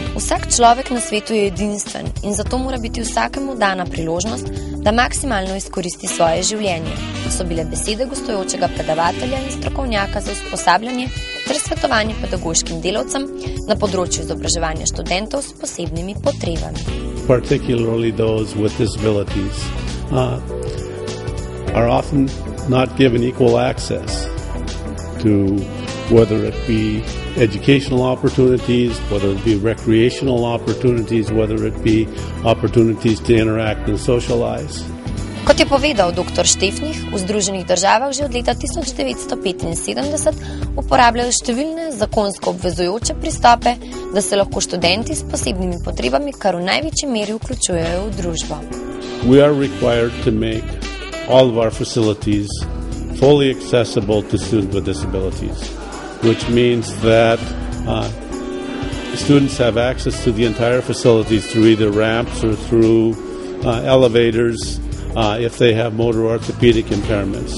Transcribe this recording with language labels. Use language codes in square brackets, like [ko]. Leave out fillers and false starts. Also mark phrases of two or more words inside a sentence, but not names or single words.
[sl] Vsak človek na svetu je edinstven in zato mora biti vsakemu dana priložnost, da maksimalno izkoristi svoje življenje. So bile besede gostujočega predavatelja in strokovnjaka za usposabljanje ter svetovanje pedagoškim delavcem na področju izobraževanja študentov s posebnimi potrebami. [en] Particularly those with disabilities are often not given equal access to whether it be educational opportunities, whether it be recreational opportunities, whether it be opportunities to interact and socialize. [sl] Kot je povedal dr. Štefnih, v Združenih državah že od leta 1975 uporabljajo številne zakonsko obvezujoče pristope, da se lahko študenti s posebnimi potrebami kar v največji meri vključujejo v družbo. [en] We are required to make all of our facilities fully accessible to students with disabilities, which means that students have access to the entire facilities through either ramps or through elevators if they have motor orthopedic impairments.